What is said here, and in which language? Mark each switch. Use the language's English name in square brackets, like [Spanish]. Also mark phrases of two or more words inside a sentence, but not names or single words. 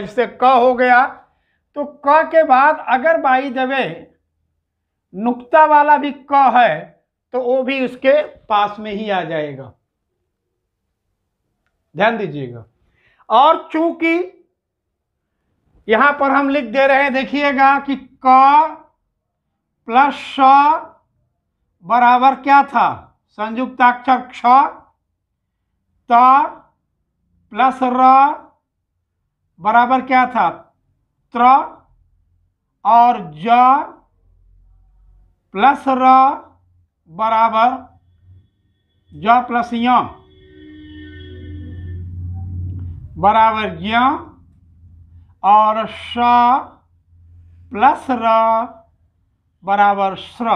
[Hindi] जिससे क हो गया तो क के बाद अगर [English] by the way [Hindi] नुक्ता वाला भी क है तो वो भी उसके पास में ही आ जाएगा, ध्यान दीजिएगा। और चूंकि यहां पर हम लिख दे रहे हैं, देखिएगा कि क प्लस श बराबर क्या था, संयुक्ताक्षर क्ष, त प्लस र बराबर क्या था, त्र, और ज प्लस र बराबर ज प्लस य बराबर य, और श प्लस र बराबर श्र।